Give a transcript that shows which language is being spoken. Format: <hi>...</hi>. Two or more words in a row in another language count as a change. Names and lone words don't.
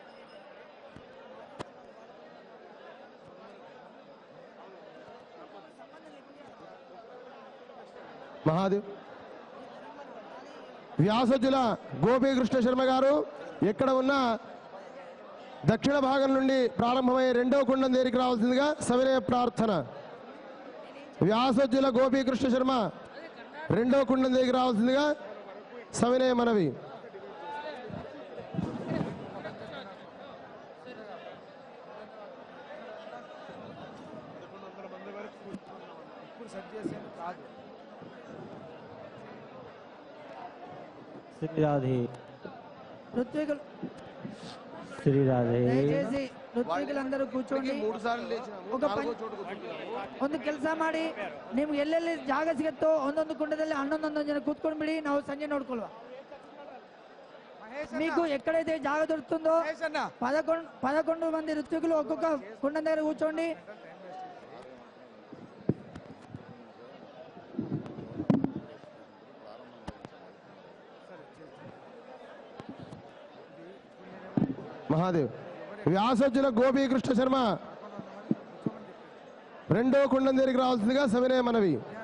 <te>మహాదేవ్ వ్యాసజుల గోపీకృష్ణ శర్మ గారు ఎక్కడ ఉన్న దక్షిణ భాగం నుండి ప్రారంభమై 2వ కుండం దగ్గరికి రావాల్సిందిగా సవినయ ప్రార్థన. వ్యాసజుల గోపీకృష్ణ శర్మ 2వ కుండం దగ్గరికి రావాల్సిందిగా సవినయ మనవి.</te> <hi>श्री राधे,</hi> <te>ఋత్వికులు</te> <hi>श्री राधे.</hi> <te>దయచేసి ఋత్వికులందరూ ಕೂತ್ಕೊಂಡು 3 ಸಾರ್లు లేచినాము.</te> <kn>ఒక ಒಂದು ಕೆಲಸ ಮಾಡಿ, ನಿಮ್ಗೆ ಎಲ್ಲೆಲ್ಲಿ ಜಾಗ ಸಿಗುತ್ತೋ ಒಂದೊಂದು ಕುಂಡದಲ್ಲಿ 11 ಜನ ಕೂತ್ಕೊಂಡು ಬಿಡಿ. ನಾವು ಸಂಜೆ ನೋಡ್ಕೊಳ್ಳುವ.</kn> <te>మీకు ఎక్కడైతే జాగ దొరుకుతుందో 11 మంది ఋత్వికులు ఒక్కొక్క కుండం దగ్గర కూర్చోండి. మహాదేవ్ వ్యాసజుల గోపీకృష్ణ శర్మ 2వ కుండం దగ్గరికి రావాల్సిందిగా సవినయ మనవి.</te>